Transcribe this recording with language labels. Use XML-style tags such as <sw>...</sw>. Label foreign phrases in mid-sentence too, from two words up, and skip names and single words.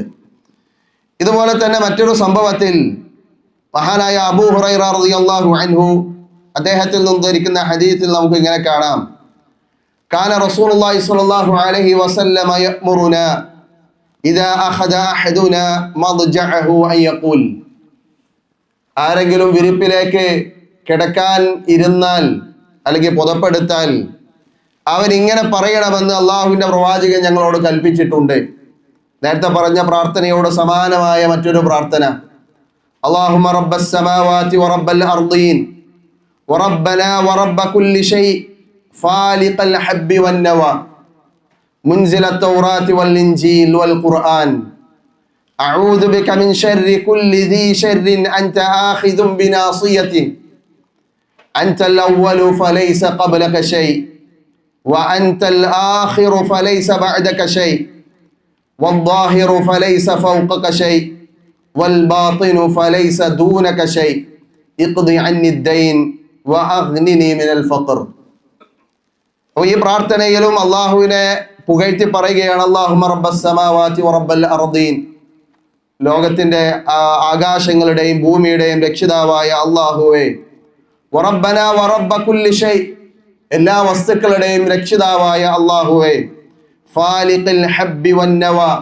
<ml>ഇതുപോലെ തന്നെ മറ്റൊരു സംഭവത്തിൽ മഹാനായ അബൂ ഹുറൈറ</ml> <ar>رضي الله عنه</ar> <ml>അദ്ദേഹത്തിൽ നിന്ന് ധരിക്കുന്ന ഹദീസിൽ നമുക്ക് ഇങ്ങനെ കാണാം,</ml> <ar>كان رسول الله صلى الله عليه وسلم يأمرنا إذا أخذ أحدنا مضجعه أن يقول,</ar> <ml>ആരെങ്കിലും വിരിപ്പിലേക്ക് കിടക്കാൻ ഇരുന്നാൽ അല്ലെങ്കിൽ പുതപ്പെടുത്താൽ അവൻ ഇങ്ങനെ പറയണമെന്ന് അള്ളാഹുവിൻ്റെ പ്രവാചകൻ ഞങ്ങളോട് കൽപ്പിച്ചിട്ടുണ്ട്. നേരത്തെ പറഞ്ഞ പ്രാർത്ഥനയോട് സമാനമായ മറ്റൊരു പ്രാർത്ഥന,</ml> <ar>اللهم رب السماوات ورب الأرضين وربنا ورب كل شيء فالق الحب والنوى منزل التوراة والإنجيل والقرآن أعوذ بك من شر كل ذي شر أنت آخذ بناصيته أنت الأول فليس قبلك شيء وأنت الآخر فليس بعدك شيء والظاهر فليس فوقك شيء والباطن فليس دونك شيء اقضي عني الدين وأغنني من الفقر.</ar> <ml>ഈ പ്രാർത്ഥനയിലും അള്ളാഹുവിനെ പുകഴ്ത്തി പറയുകയാണ്.</ml> <ar>اللهم رب السماوات ورب الأرضين,</ar> <ml>ലോകത്തിന്റെ ആകാശങ്ങളുടെയും ഭൂമിയുടെയും രക്ഷിതാവായ അള്ളാഹുവേ,</ml> <ar>وربنا ورب كل شيء,</ar> <ml>എല്ലാ വസ്തുക്കളുടെയും രക്ഷിതാവായ അള്ളാഹുവേ,</ml> <ar>فالق الحب والنوى,</ar>